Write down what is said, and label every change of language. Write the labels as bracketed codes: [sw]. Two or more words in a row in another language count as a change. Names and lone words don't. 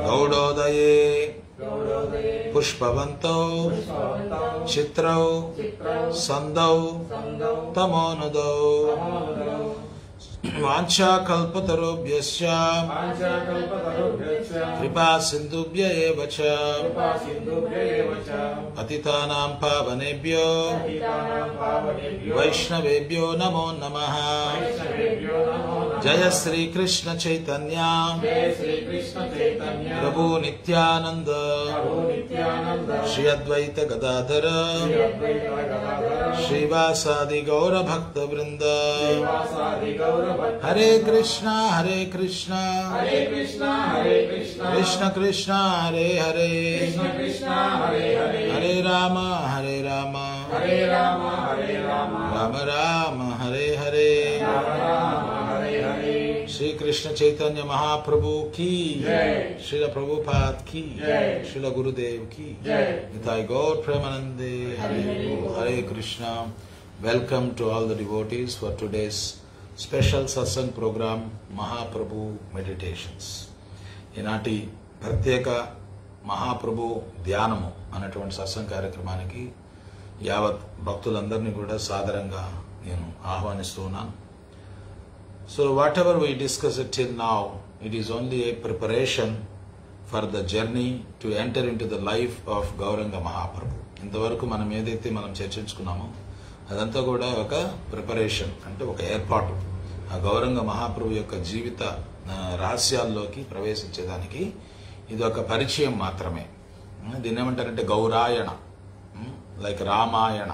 [sa] గౌడోదయే గౌడోదయే పుష్పవంతో పుష్పవంతో చిత్రౌ చిత్రౌ సందౌ సందౌ తమోనుదౌ తమోనుదౌ వాంఛాకల్పతరుభ్యశ్చ పాంచాకల్పతరుభ్యశ్చ కృపా సింధుభ్య ఏవ చ కృపా సింధుభ్య ఏవ చ పతితానాం పావనేభ్యో పతితానాం పావనేభ్యో వైష్ణవేభ్యో నమో నమః వైష్ణవేభ్యో నమో నమః జయ శ్రీకృష్ణ చైతన్య జయ శ్రీకృష్ణ చైతన్య ప్రభు నిత్యానంద ప్రభు నిత్యానంద శ్రీ అద్వైత గదాధర శ్రీ అద్వైత గదాధర శ్రీవాసాది గౌర భక్త వృంద శ్రీవాసాది గౌర భక్త హరే కృష్ణ హరే కృష్ణ హరే కృష్ణ హరే కృష్ణ కృష్ణ కృష్ణ హరే హరే కృష్ణ కృష్ణ హరే హరే హరే రామ హరే రామ హరే రామ హరే రామ రామ రామ హరే హరే రామ రామ హరే హరే [hi] श्री कृष्ण चैतन्य महाप्रभु की जय। श्रील प्रभुपाद की जय। श्रील गुरुदेव की जय। [sa] निताय गौर प्रेमानंदे हरे हरे कृष्णा. [en] Welcome to all the devotees for today's special satsang program Mahaprabhu Meditations. [te] ఈనాటి ప్రత్యేక మహాప్రభు ధ్యానము అనేటువంటి సత్సంగ కార్యక్రమానికి యావత్ భక్తులందరినీ కూడా సాదరంగా నేను ఆహ్వానిస్తూ ఉన్నాను. [en] So whatever we discussed till now, it is only a preparation for the journey to enter into the life of Gauranga Mahaprabhu. [te] ఇంతవరకు మనం ఏదైతే మనం చర్చించుకున్నామో అదంతా కూడా ఒక ప్రిపరేషన్, అంటే ఒక ఏర్పాటు ఆ గౌరంగ మహాప్రభు యొక్క జీవిత రహస్యాల్లోకి ప్రవేశించేదానికి ఇది ఒక పరిచయం మాత్రమే. దీన్ని ఏమంటారంటే గౌరాయణ, లైక్ రామాయణ.